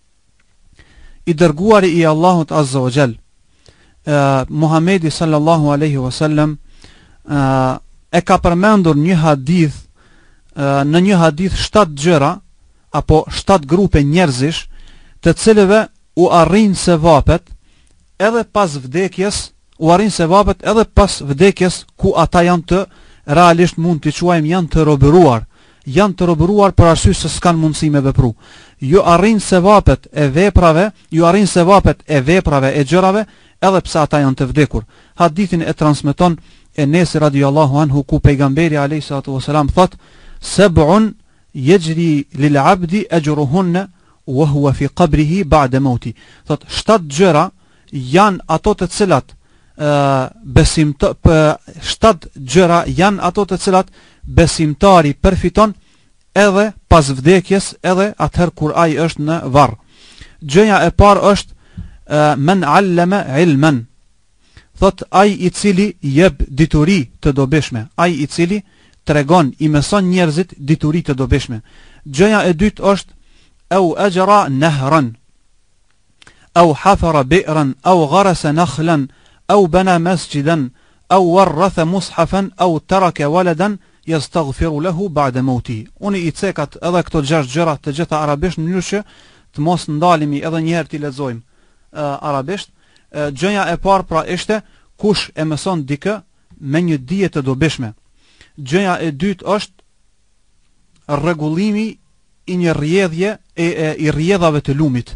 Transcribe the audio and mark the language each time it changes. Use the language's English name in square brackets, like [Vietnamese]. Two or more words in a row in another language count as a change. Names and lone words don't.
[Albanian] I dërguari i Allahut [Arabic] عز وجل, [Albanian] Muhamedi [Arabic] صلى الله عليه وسلم, [Albanian] e ka përmendur një hadith, në një hadith 7 gjëra apo 7 grupe njerëzish të cilëve u arrin sevapet edhe pas vdekjes, u arrin sevapet edhe pas vdekjes, ku ata janë të realisht mund t'i quajmë janë të robëruar për arsye se s'kan mundësi me vepru. Ju arrin sevapet e veprave, ju arrin sevapet e veprave e gjërave edhe pse ata janë të vdekur. Hadithin e transmeton Enes [Arabic] رضي الله عنه, [Albanian] ku pejgamberi [Arabic] عليه الصلاة والسلام [Albanian] thot: [Arabic] "سبع يجري للعبد أجرهن وهو في قبره بعد موته." [Albanian] Thot 7 gjëra janë ato të cilat 7 gjëra janë ato të cilat besimtari përfiton edhe pas vdekjes, edhe atëherë kur ai është në varr. Gjëja e parë është [Arabic] من علم علما. [Albanian] Thot ai i cili jep dituri të dobishme, ai i cili tregon, i mëson njerëzit dituri të dobishme. Gjëja e dytë është [Arabic] أو أجرى نهرا أو حفر بئرا أو غرس نخلا أو بنى مسجدا أو ورث مصحفا أو ترك ولدا يستغفر له بعد موته. [Albanian] Unë i cekat edhe këto 6 gjëra të gjitha arabisht në mënyrë që të mos ndalemi edhe një herë të lexojmë arabisht. Gjëja e parë pra ishte kush e mëson dikë me një dije të dobishme. Gjëja e dytë është rregullimi i një rrjedhje i rrjedhave të lumit.